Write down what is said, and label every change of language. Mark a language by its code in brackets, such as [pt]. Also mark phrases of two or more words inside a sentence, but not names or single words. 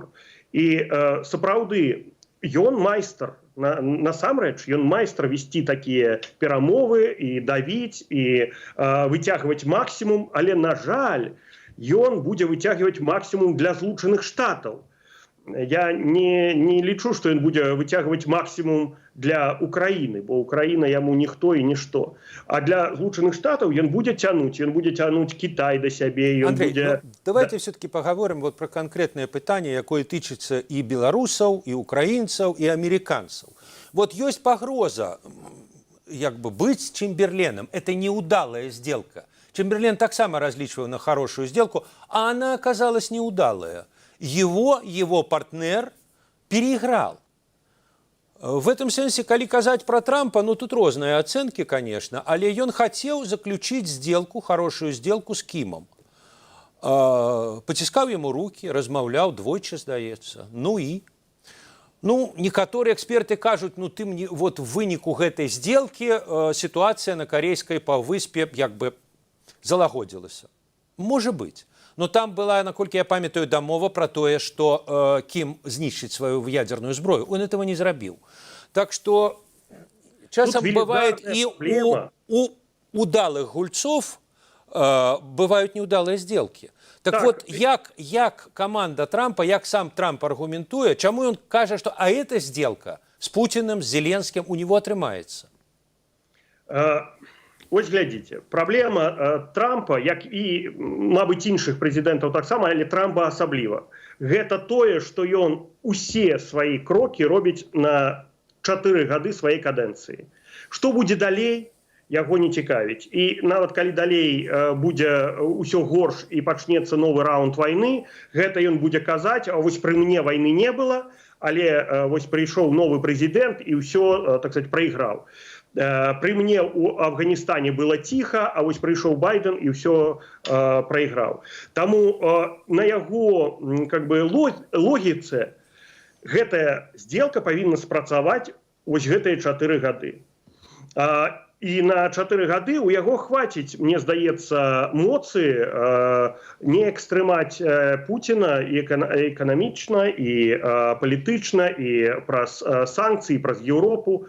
[be] І сапраўды ён майстар, насамрэч ён майстар весці такія перамовы і давіць і выцягваць максімум, але на жаль ён будзе выцягваць максімум для Злучаных Штатаў. Я не лічу, што ён будзе выцягваць максімум для Украіны, бо Украіна яму ніхто і нішто. А для Злучаных Штатаў ён будзе цянуць Кітай да сябе. Андрей, [ru] давайте все-таки поговорим вот про конкретное [be] пытанне, якое тычыцца і беларусаў, і украінцаў, і американцаў. Вот ёсць пагроза як бы быть Чемберленом. [ru] Это неудалая сделка. Чемберлен таксама различивал на хорошую сделку, а она оказалась неудалая. Его партнер переиграл. [be] В этом сенсе, калі казаць про Трампа, ну тут розныя ацэнкі, конечно, але ён хацеў заключыць сделку, [ru] хорошую сделку [be] с Кімом. Паціскаў яму руки, размаўляў двойчы, здаецца. Ну і? Ну, некаторыя эксперты кажуць, ну ты мне, вот в выніку гэтай сделки [ru] ситуация на Корейской [be] паўвыспе як бы залагодзілася. [ru] Можа быть. [be] Но там была, наколькі я памятаю, дамова про тое, што Кім знішчыць сваю ядерную зброю. [ru] Он этого не зрабіў. Так что часам бывает и у удалых гульцов бывают неудалые сделки. Так вот, [be] як команда Трампа, як сам Трамп аргументуе, чаму он кажа, [ru] что а эта сделка с Путиным, с Зеленским у него [be] атрымаецца? Ось глядзіце, праблема Трампа, як і, мабыць, іншых прэзідэнтаў таксама, але Трампа асабліва. Гэта тое, што ён усе свае крокі робіць на 4 гады сваёй кадэнцыі. Што будзе далей, яго не цікавіць. І нават калі далей будзе ўсё горш і пачнецца новы раунд вайны, гэта ён будзе казаць, а вось пры мне вайны не было, але вось прыйшоў новы прэзідэнт і ўсё, [ru] так сказать, [be] прайграў. [ru] При мне у Афганистане было тихо, [be] а вось прыйшоў Байден [ru] и все проиграл. [be] Тому на яго [ru] как бы [be] логіцы гэтая сделка павінна спрацаваць вось гэтыя 4 гады. І на 4 гады у яго хваціць, мне здаецца, моцы неяк стрымаць Пуціна і эканамічна, і палітычна, і праз санкцыі, праз Еўропу.